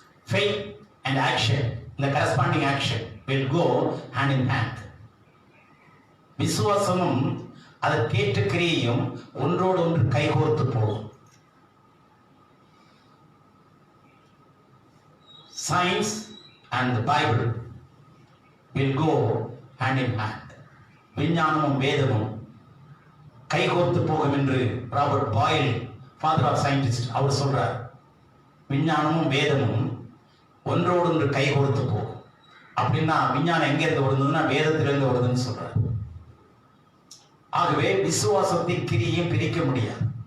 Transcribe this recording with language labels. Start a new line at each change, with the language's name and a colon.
English: Faith and action, the corresponding action will go hand in hand.
Tamil: விசுவாசமும் அதற்கேற்ற கிரியையும் ஒன்றோடு ஒன்று கைகோர்த்து போகும்.
English: Science and the Bible will go hand in hand.
Tamil: விஞ்ஞானமும் வேதமும் கைகோர்த்து போகும் என்று Robert boil,
English: father of scientist,
Tamil: அவர் சொல்றார். விஞ்ஞானமும் வேதமும் ஒன்றோடு ஒன்று கைகோர்த்து போகும். அப்படின்னா விஞ்ஞானம் எங்க இருந்து வருதுன்னா வேதத்திலிருந்து வருதுன்னு சொல்றார். ஆகவே விசுவாசத்தின் கிரியையும் பிரிக்க முடியாது.